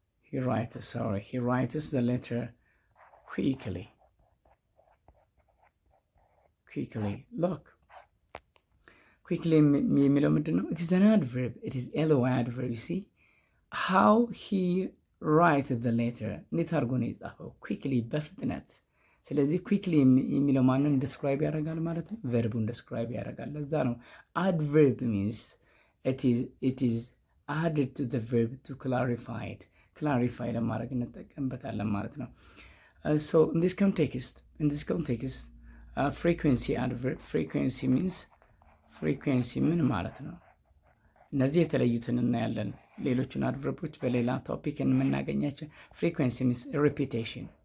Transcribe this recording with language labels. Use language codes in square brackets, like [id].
[en] He writes the letter quickly. [am] Look, quickly የሚለው ምንድን ነው? [en] It is an adverb. It is elo adverb. You see how he write the letter. [am] እንዴት አድርጎ ነው የጻፈው? quickly በፍጥነት። ስለዚህ quickly የሚለው ማንን describe ያደርጋል ማለት ነው? ቨርቡን describe ያደርጋል። ለዛ ነው [en] adverb means it is added to the verb to clarify it. clarify [am] ለማድረግ እንጠቀምበታለን ማለት ነው። [en] So in this context frequency adverb, frequency means frequency [am] ምን ማለት ነው? እነዚህ የተለዩትን እናያለን። ሌሎቹን አድቨርቦች በሌላ ቶፒክ የምናገኛቸው። [en] frequency means repetition.